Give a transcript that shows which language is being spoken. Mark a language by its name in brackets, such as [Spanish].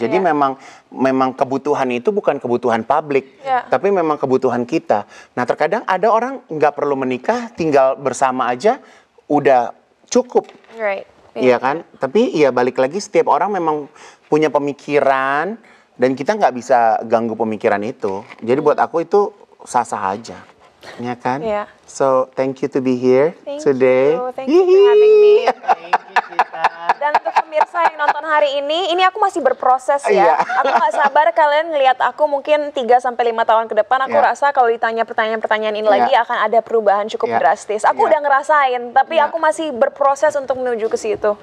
[Indonesian] Jadi memang kebutuhan itu bukan kebutuhan publik, tapi memang kebutuhan kita. Nah terkadang ada orang nggak perlu menikah, tinggal bersama aja udah cukup. Iya kan? Tapi ya balik lagi setiap orang memang punya pemikiran dan kita nggak bisa ganggu pemikiran itu. Jadi buat aku itu sah-sah aja. Ya kan? [English] So thank you to be here today. Thank you for having me. [Indonesian] Dan untuk pemirsa yang nonton hari ini aku masih berproses ya. Aku gak sabar kalian ngelihat aku mungkin 3-5 tahun ke depan. Aku rasa kalau ditanya pertanyaan-pertanyaan ini lagi akan ada perubahan cukup drastis. Aku udah ngerasain, tapi aku masih berproses untuk menuju ke situ.